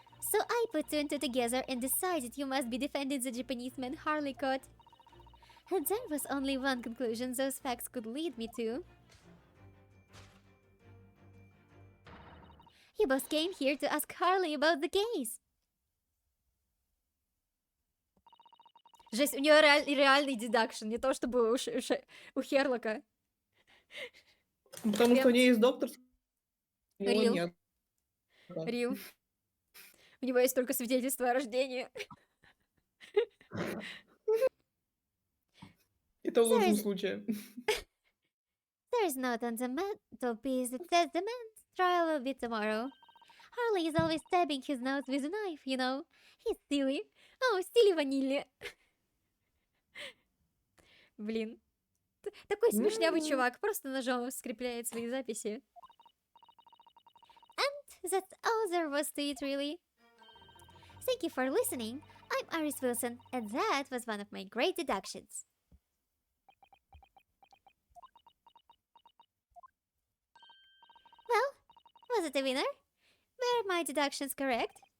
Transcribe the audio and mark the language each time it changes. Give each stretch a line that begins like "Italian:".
English: So I put two and two together and decided you must be defending the Japanese man Harley caught. And there was only one conclusion those facts could lead me to. You both came here to ask Harley about the case.
Russian: Жесть, у нее реальный дедакшн, не то чтобы у Херлока. Потому что у нее есть доктор. Рил. Рил. У него есть только свидетельство о рождении. Это в лучшем случае.
English: There's note on the mantelpiece that says the man's trial will be tomorrow. Harley is always stabbing his nose with a knife, you know. He's silly. Oh, silly
Russian: ванили. Блин. Такой смешнявый чувак, просто ножом скрепляет свои записи.
English: And that's all there was to it, really. Thank you for listening. I'm Iris Wilson, and that was one of my great deductions. Well, was it a winner? Were my deductions correct?